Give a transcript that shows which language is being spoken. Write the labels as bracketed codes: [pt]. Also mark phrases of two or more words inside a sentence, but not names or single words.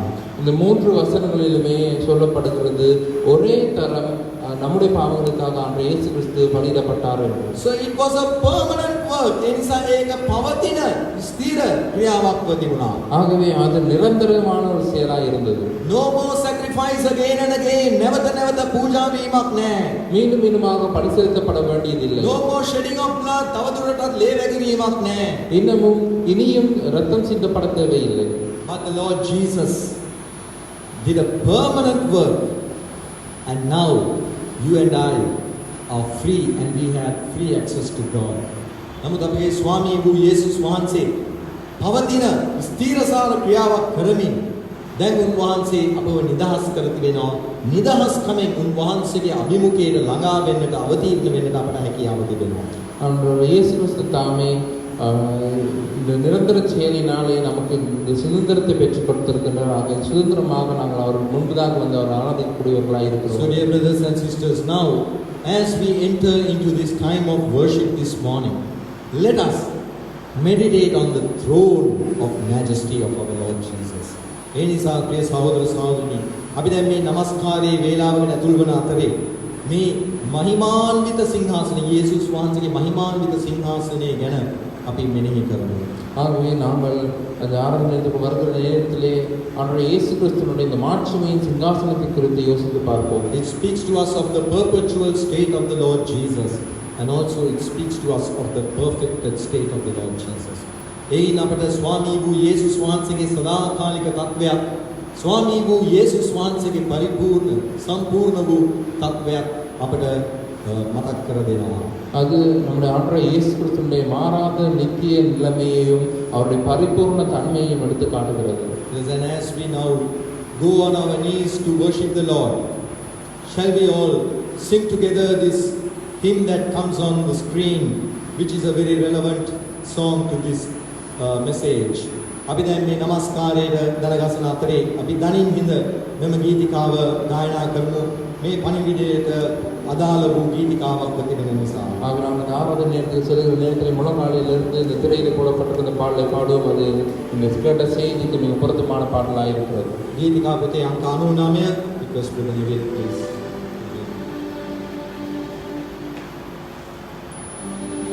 [ta] இந்த மூன்று வசனங்களிலுமே சொல்லப்படுகிறது ஒரே தரம் நம்முடைய பாவங்களுக்காக ஆண்ட இயேசு கிறிஸ்து பலியிடப்பட்டார் என்று. [en] So it was a permanent work. [si] ඒ නිසා ඒක පවතින ස්ථිර ක්‍රියාවක් වුණා. [ta] ஆகவே அது நிரந்தரமான ஒரு செயலாக இருந்தது. [en] No more sacrifice again and again. [si] නැවත නැවත පූජා වීමක් නැහැ. [ta] மீண்டும் மீண்டுமாக பலி செலுத்தப்பட வேண்டியதில்லை. [en] No more shedding of blood. [si] තවදුරටත් ලේ වැගිරීමක් නැහැ. [ta] இனியும் ரத்தம் சிந்தப்பட தேவையில்லை. [en] But the Lord Jesus did a permanent work, and now you and I are free and we have free access to God. [si] නමුත් අපගේ ස්වාමී වූ යේසුස් වහන්සේ පවතින ස්ථීරසාර ක්‍රියාවක් කරමින් දැන් උන්වහන්සේ අපව නිදහස් කර තිබෙනවා. නිදහස්කමෙන් උන්වහන්සේගේ අභිමුඛයට ළඟා වෙන්නට අවතීර්ණ වෙන්නට අපට හැකියාව තිබෙනවා. [ta] ஆண்டவர் இயேசு கிறிஸ்து தாமே இந்த நிரந்தர செயலினாலே நமக்கு இந்த சுதந்திரத்தை பெற்றுக் கொடுத்திருக்கின்றார். ஆக சுதந்திரமாக நாங்கள் அவர் முன்பதாக வந்து அவர் ஆராதிக்கக்கூடியவர்களாக So இருக்கிறோம். [en] dear brothers and sisters, now as we enter into this time of worship this morning, let us meditate on the throne of majesty of our Lord Jesus. [si] ඒ නිසා ප්‍රිය සහෝදර සහෝදරනි, අපි දැන් මේ නමස්කාරයේ වේලාවකට ඇතුල් වන අතරේ මේ මහිමාන්විත සිංහාසනය, යේසුස් වහන්සේගේ මහිමාන්විත සිංහාසනය ගැන අපි මෙනෙහි කරමු. [ta] ஆகவே நாங்கள் அந்த ஆராதனைக்கு வருகிற நேரத்திலே ஆண்டவர் இயேசு கிறிஸ்துவினுடைய இந்த மாட்சிமையின் சிங்காசனத்தை குறித்து யோசித்து பார்ப்போம். [en] It speaks to us of the perpetual state of the Lord Jesus, and also it speaks to us of the perfected state of the Lord Jesus. [si] එයින් අපට ස්වාමී වූ යේසුස් වහන්සේගේ සදාකාලික තත්වයක්, ස්වාමී වූ යේසුස් වහන්සේගේ පරිපූර්ණ සම්පූර්ණ වූ තත්වයක් අපට මතක් කර දෙනවා. அது நம்முடைய ஆண்டவர் இயேசு கிறிஸ்துவினுடைய மாறாத நித்திய நிலைமையையும் அவருடைய பரிபூர்ண தன்மையையும் எடுத்து காட்டுகிறது. [en] And as we now go on our knees to worship the Lord, shall we all sing together this hymn that comes on the screen, which is a very relevant song to this message. [si] අපි දැන් මේ නමස්කාරයට දරගසන අතරේ අපි දනින් හිඳ මෙම ගීතිකාව ගායනා කරමු. මේ පණිවිඩයට අදාළ වූ ගීතිකාවක් ප්‍රතිබිම්බ නිසා. [ta] ஆக நாம் இந்த ஆராதனை நேரத்தில் செல்கிற நேரத்தில் முழங்காலிலிருந்து இந்த திரையில் போடப்பட்டிருந்த பாடலை பாடுவோம். அது இந்த கேட்ட செய்திக்கு மிக பொருத்தமான பாடலாக இருக்கிறது. [si] ගීතිකා පොතේ අංක 99 [en] request for the please.